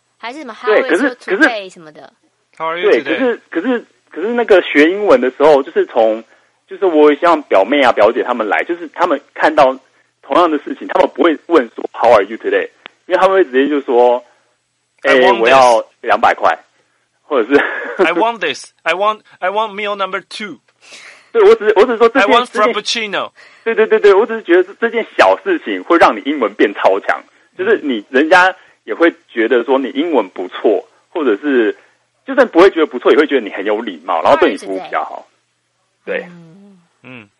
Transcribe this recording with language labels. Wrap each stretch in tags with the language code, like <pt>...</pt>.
<zh>还是什么</zh> <en>How is today</en> <zh>什么的</zh> <en>？How are you today？</en> <zh>对，可是那个学英文的时候，就是从就是我像表妹啊、表姐他们来，就是他们看到同样的事情，他们不会问说</zh> <en>How are you today？</en> <zh>因为他们会直接就说哎、欸，我要200块，或者是</zh> <en>I want this, I want meal number two。</en> <zh>对，我只是说这件</zh> <en>I want Frappuccino。</en> <zh>对对对对，我只是觉得这件小事情会让你英文变超强，就是你人家也会觉得说你英文不错，或者是就算不会觉得不错，也会觉得你很有礼貌，然后对你服务比较好。对，嗯，</zh>